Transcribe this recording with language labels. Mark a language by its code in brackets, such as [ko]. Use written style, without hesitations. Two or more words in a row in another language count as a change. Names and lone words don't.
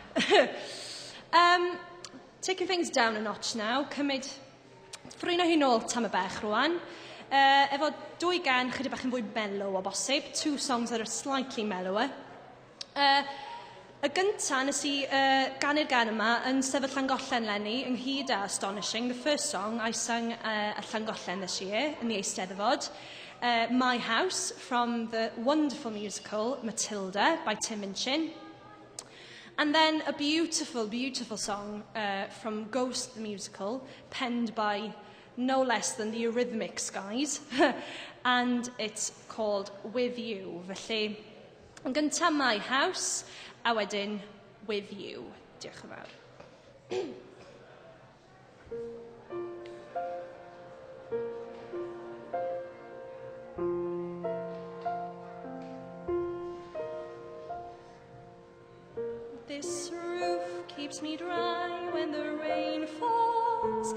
[en] Taking things down a notch now, [cy] ffrwyno hi nôl tam y bech rwan, efo dwy gan chydig bach yn fwy mellow o bosib, [en] two songs that are slightly mellower. [cy] Y gynta nes I ganu'r gan yma yn sefyll Llangollen lenni ynghyd â Astonishing. [en] The first song I sang at Llangollen this year in the Eisteddfod. My House from the wonderful musical Matilda by Tim Minchin. And then a beautiful, beautiful song from Ghost the Musical, penned by no less than the Eurythmics guys. And it's called With You. [cy] Felly, yn gyntaf My House, a wedyn With You. Diolch yn fawr. [en] This roof keeps me dry when the rain falls.